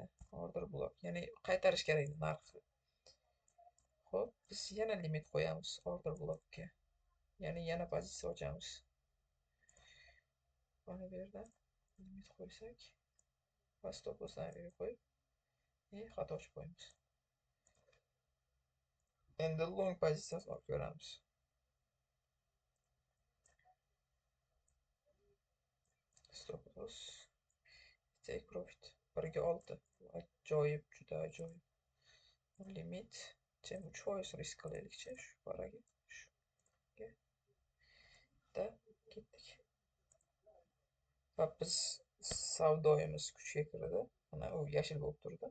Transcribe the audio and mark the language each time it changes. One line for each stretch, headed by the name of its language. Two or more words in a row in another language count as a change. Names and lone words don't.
English: Order blok,
Uzbek: ya'ni qaytarish kerak edi narxni. Xo'p, biz yana limit qo'yamiz
English: order blokka.
Uzbek: Ya'ni yana pozitsiya ochamiz. Mana bu yerda limit qo'ysak va
English: stop losslarni
Uzbek: qo'yib, xato ochib qo'yamiz. Endi long pozitsiyasini olib ko'ramiz.
English: Stop loss, take profit 1 ga 6.
Uzbek: Ajoyib, juda ajoyib. Limit 3% risk qilaylikchi shu paraga. Shunga da ketdik. Va biz savdoyimiz kuchga kirdi. Mana u yashil bo'lib turdi.